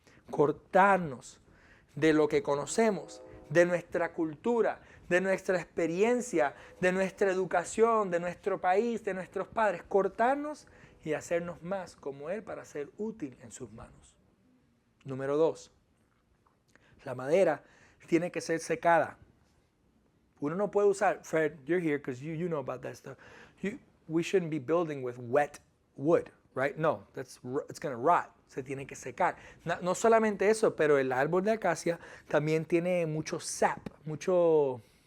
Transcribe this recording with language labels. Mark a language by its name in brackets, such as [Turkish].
[Spanish] Cortarnos de lo que conocemos, de nuestra cultura, de nuestra experiencia, de nuestra educación, de nuestro país, de nuestros padres. Cortarnos y hacernos más como Él para ser útil en sus manos. Número 2. La madera tiene que ser secada. Uno no puede usar, [English] Fred, you're here because you know about that stuff. We shouldn't be building with wet wood, right? No, it's going to rot. [Spanish] Se tiene que secar. No solamente eso, pero el árbol de acacia también tiene mucho sap, mucho...